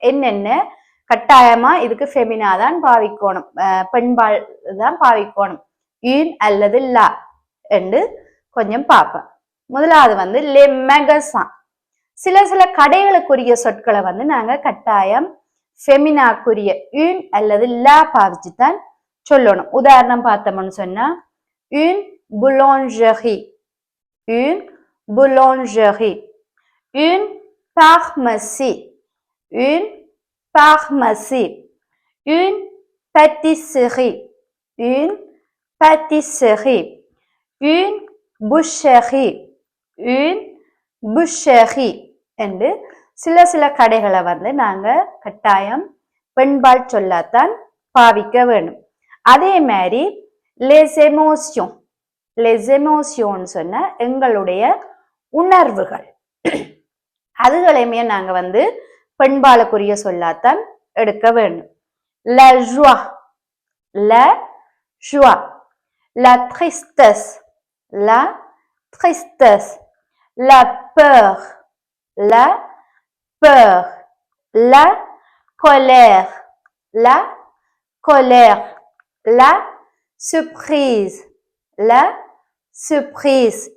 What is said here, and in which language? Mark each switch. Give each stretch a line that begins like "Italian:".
Tamil: என்னென்ன கட்டாயமா இதுக்கு ஃபெமினா தான் பாவிக்கணும், பெண்பால் தான் பாவிக்கணும், ஈன் அல்லது லா என்று கொஞ்சம் பார்ப்பேன். முதலாவது வந்து le magasin. சில கடைகளுக்குரிய சொற்களை வந்து நாங்க கட்டாயம் ஃபெமினாக்குரிய ஈன் அல்லது லா பாவிச்சுதான் சொல்லணும். உதாரணம் பார்த்தோம்னு சொன்னா,
French: une boulangerie, une boulangerie, une pharmacie, une pharmacie, une pâtisserie, une pâtisserie, une boucherie, une boucherie
Tamil: என்று சில கடைகளை வந்து நாங்க கட்டாயம் பெண்பால் சொல்லத்தான் பாவிக்க வேணும். அதே மாதிரி
French: les émotions, les émotions
Tamil: சொன்ன எங்களுடைய உணர்வுகள், அதுகளையுமே நாங்க வந்து பெண்பாலுக்குரிய சொல்லாத்தான் எடுக்க வேண்டும்.
French: la joie, la joie, la tristesse, la tristesse, la peur, la peur, la colère, la colère, la surprise, la surprise.